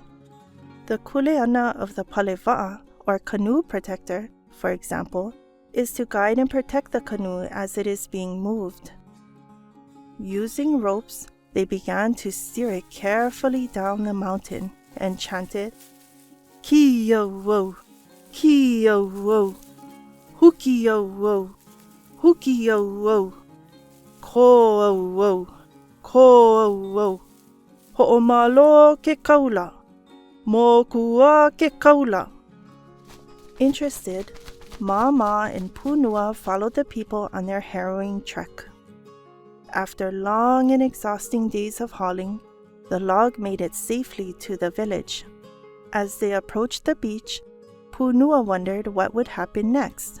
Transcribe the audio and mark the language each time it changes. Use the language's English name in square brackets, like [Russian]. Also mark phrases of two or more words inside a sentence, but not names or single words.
[English] The kuleana of the paleva'a, or canoe protector, for example, is to guide and protect the canoe as it is being moved. Using ropes, they began to steer it carefully down the mountain and chanted, [Hawaiian] "Ki-yo-wo, ki-yo-wo, huki-yo-wo, huki-yo-wo, ko-o-wo, ko-o-wo, ho'omalo ke kaula, MΑKUA ke kaula." [English] Interested, Mama and Punua followed the people on their harrowing trek. After long and exhausting days of hauling, the log made it safely to the village. As they approached the beach, Punua wondered what would happen next.